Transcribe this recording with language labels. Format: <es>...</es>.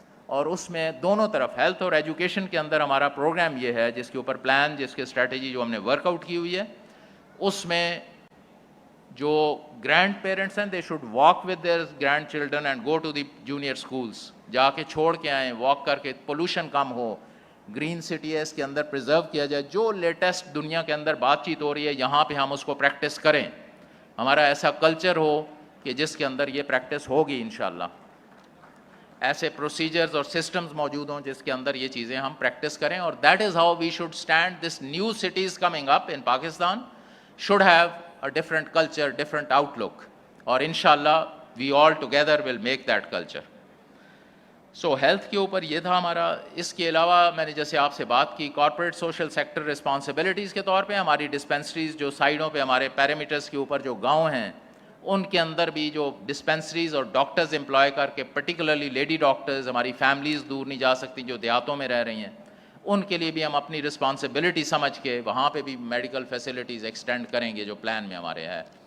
<ur>اور اس میں دونوں طرف ہیلتھ اور ایجوکیشن کے اندر ہمارا پروگرام یہ ہے, جس کے اوپر پلان, جس کی اسٹریٹجی جو ہم نے ورک آؤٹ کی ہوئی ہے, اس میں جو گرینڈ پیرنٹس ہیں</ur> <en>they should walk with their grandchildren and go to the junior schools,</en> <ur>جا کے چھوڑ کے آئیں, واک کر کے, پولوشن کم ہو, گرین سٹی ہے اس کے اندر پریزرو کیا جائے. جو لیٹسٹ دنیا کے اندر بات چیت ہو رہی ہے یہاں پہ ہم اس کو پریکٹس کریں. ہمارا ایسا کلچر ہو کہ جس کے اندر یہ پریکٹس ہوگی انشاءاللہ. ایسے پروسیجرز اور سسٹمز موجود ہوں جس کے اندر یہ چیزیں ہم پریکٹس کریں.</ur> <en>اور that is how we should stand. This new cities coming up in Pakistan should have a different culture, different outlook, اور انشاءاللہ we all together will make that culture.</en> <ur>So health کے اوپر یہ تھا ہمارا. اس کے علاوہ میں نے جیسے آپ سے بات کی, کارپوریٹ سوشل سیکٹر رسپانسبلٹیز کے طور پہ ہماری ڈسپینسریز جو سائڈوں پہ ہمارے پیرامیٹرز کے اوپر جو گاؤں ہیں ان کے اندر بھی جو ڈسپینسریز اور ڈاکٹرز امپلائے کر کے, پرٹیکولرلی لیڈی ڈاکٹرز, ہماری فیملیز دور نہیں جا سکتی جو دیہاتوں میں رہ رہی ہیں, ان کے لیے بھی ہم اپنی رسپانسبلٹی سمجھ کے وہاں پہ بھی میڈیکل فیسلٹیز ایکسٹینڈ کریں گے جو پلان میں ہمارے ہے.</ur>